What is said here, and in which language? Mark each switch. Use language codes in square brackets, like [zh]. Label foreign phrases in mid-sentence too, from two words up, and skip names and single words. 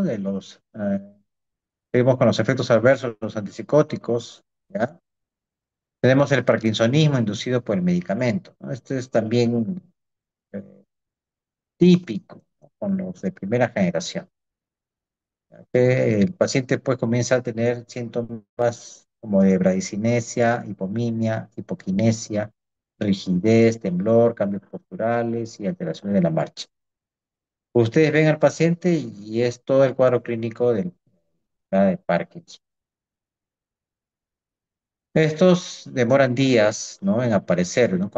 [es] Seguimos con los efectos adversos de los antipsicóticos, ¿ya? Tenemos el parkinsonismo inducido por el medicamento, ¿no? Este es también eh, típico, ¿no? Con los de primera generación, ¿ya? Que el paciente pues comienza a tener síntomas como de bradicinesia, hipomimia, hipoquinesia, rigidez, temblor, cambios posturales y alteraciones de la marcha. Ustedes ven al paciente y es todo el cuadro clínico de Parkinson. Estos demoran días, ¿no? En aparecer, ¿no?